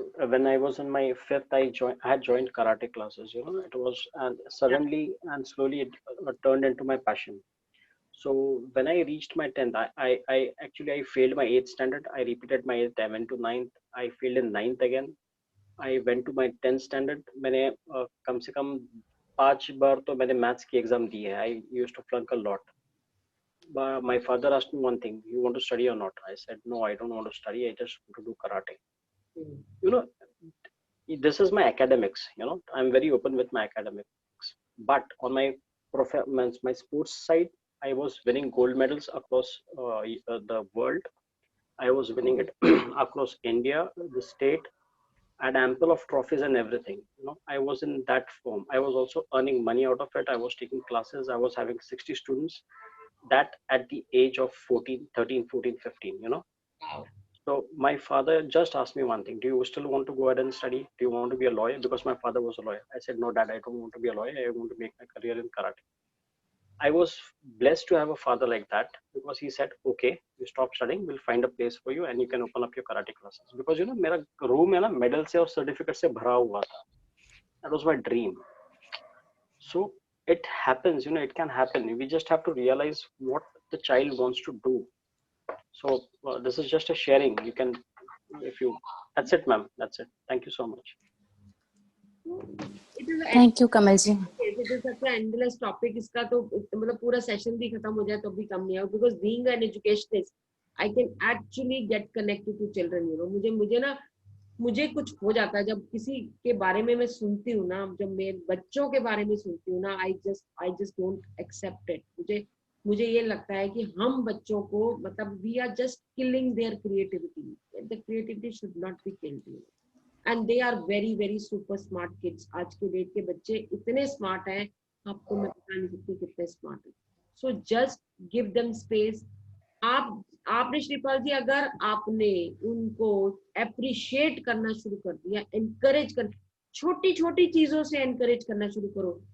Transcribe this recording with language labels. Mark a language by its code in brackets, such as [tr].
[en] When I was in my 5th, I had joined karate classes. It was, and suddenly and slowly it turned into my passion. So when I reached my 10th, I failed my 8th standard. I repeated my 8th. I went to 9th. I failed in 9th again. I went to my 10th standard. [hi] मैंने कम से कम 5 बार तो मैंने maths की exam दी है. [en] I used to flunk a lot. But my father asked me one thing: you want to study or not? I said no, I don't want to study. I just want to do karate. This is my academics. I'm very open with my academics. But on my performance, my sports side, I was winning gold medals across the world. I was winning it across India, the state, and ample of trophies and everything. I was in that form. I was also earning money out of it. I was taking classes. I was having 60 students. That at the age of 14, 13, 14, 15. Wow. So my father just asked me one thing: do you still want to go ahead and study? Do you want to be a lawyer? Because my father was a lawyer. I said, no, Dad, I don't want to be a lawyer. I want to make my career in karate. I was blessed to have a father like that, because he said, okay, you stop studying, we'll find a place for you and you can open up your karate classes. Because you know, [hi] मेरा room है ना medal से और certificate से भरा हुआ था. [en] That was my dream. So it happens, you know, it can happen. We just have to realize what the child wants to do. So this is just a sharing. You can, if you, that's it, ma'am. That's it. Thank you so much. It is a thank you Kamal ji. it is such an endless topic. [hi] इसका तो मतलब पूरा session भी खत्म हो जाए तो भी कम नहीं है, [en] because being an educationist I can actually get connected to children, you know. [hi] मुझे कुछ हो जाता है जब किसी के बारे में मैं सुनती हूँ ना, जब मैं बच्चों के बारे में सुनती हूँ ना, [en] I just don't accept it. [hi] मुझे ये लगता है कि हम बच्चों को मतलब [en] we are just killing their creativity. The creativity should not be killed, you know. And they are very very super smart kids. [hi] आज के डेट के बच्चे इतने स्मार्ट हैं, आपको मैं बता नहीं सकती कितने स्मार्ट हैं. [en] So just give them space. [hi] आपने श्रीपाल जी अगर आपने उनको अप्रिशिएट करना शुरू कर दिया, एनकरेज कर, छोटी छोटी चीजों से एनकरेज करना शुरू करो.